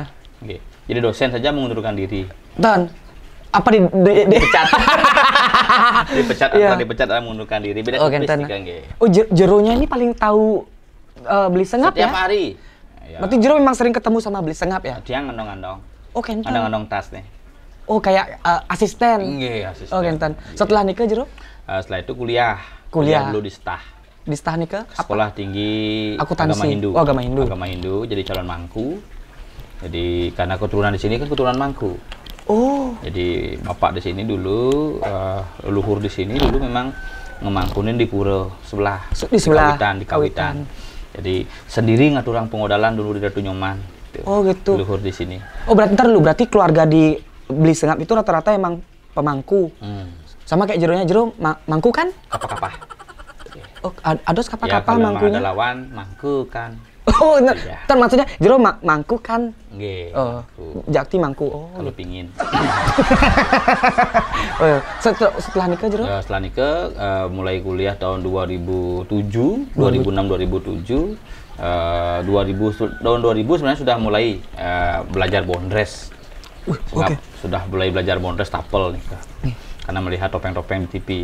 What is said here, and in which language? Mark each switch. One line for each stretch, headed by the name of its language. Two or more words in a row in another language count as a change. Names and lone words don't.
Indonesian: Jadi dosen saja mengundurkan diri. Dan apa dipecat? Dipecat atau mengundurkan diri. Beda tipis kan, Oh, Jeronya ini paling tahu Beli Sengap setiap ya? hari. Berarti Jero memang sering ketemu sama Beli Sengap ya? Dia ngandong-ngandong. Oh, kentan. Ngandong-ngandong tas nih. Oh, kayak asisten. Asisten. Oh, kentan. Setelah nikah Jero? Setelah itu kuliah dulu di STAH. Di STAH nikah? Sekolah Tinggi Akuntansi. Agama Hindu. Oh, Agama Hindu. Agama Hindu, jadi calon mangku. Jadi karena keturunan di sini kan keturunan mangku. Oh. Jadi bapak di sini dulu, leluhur di sini dulu memang ngemangkunin di pura sebelah. Di sebelah. Di Kawitan. Jadi sendiri ngatur orang pengodalan dulu di Datu Nyoman. Oh gitu. Leluhur di sini. Oh berarti keluarga di Beli Sengap itu rata-rata emang pemangku. Sama kayak Jero mangku kan? Kapah-kapah. Oh, ada kapah-kapah ya, mangkunya? Ada lawan mangku kan. Oh, ntar maksudnya Jero mangku kan? Nggih. Oh, Jakti mangku. Oh. Kalau pingin. Setelah nikah Jero? Setelah nikah mulai kuliah tahun 2006 2007 Tahun 2000 sebenarnya sudah mulai belajar bondres. Sudah mulai belajar bondres tapel nih, karena melihat topeng-topeng di TV.